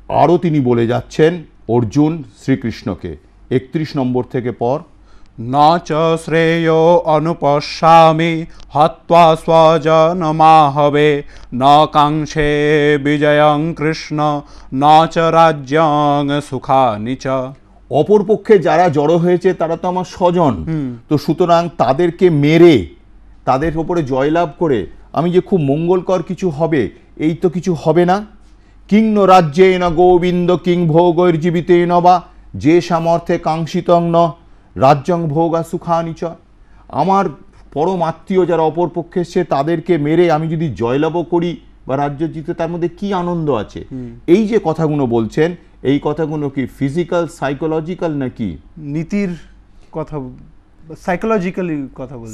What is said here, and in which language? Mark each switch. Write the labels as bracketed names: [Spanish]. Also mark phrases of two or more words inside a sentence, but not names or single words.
[Bangla] আরও তিনি বলে যাচ্ছেন অর্জুন শ্রীকৃষ্ণকে 31 নম্বর থেকে পর, [Sanskrit] ন চ শ্রেয়ো অনুপশ্যামি হত্বা স্বজনমাহবে ন কাঙ্ক্ষে বিজয়ং কৃষ্ণ ন চ রাজ্যং সুখানি চ। [Bangla] অপরপক্ষে যারা জড়ো হয়েছে তারা তো আমার স্বজন, তো সুতরাং তাদেরকে মেরে তাদের ওপরে জয়লাভ করে আমি যে খুব মঙ্গলকর কিছু হবে, এই তো কিছু হবে না। [Sanskrit] কিং ন রাজ্যে ন গোবিন্দ কিং ভোগৈর্জীবিতে ন বা যে সামর্থ্যে কাঙ্ক্ষিতং ন রাজ্যং ভোগা সুখানি চ। [Bangla] আমার পরম আত্মীয় যারা অপরপক্ষে এসছে তাদেরকে মেরে আমি যদি জয়লাভও করি বা রাজ্য জিতে, তার মধ্যে কি আনন্দ আছে। এই যে কথাগুলো বলছেন, এই কথাগুলো কি [English] physical psychological [Bangla] নাকি নীতির কথা, সাইকোলজিক্যালি কথা বলছি,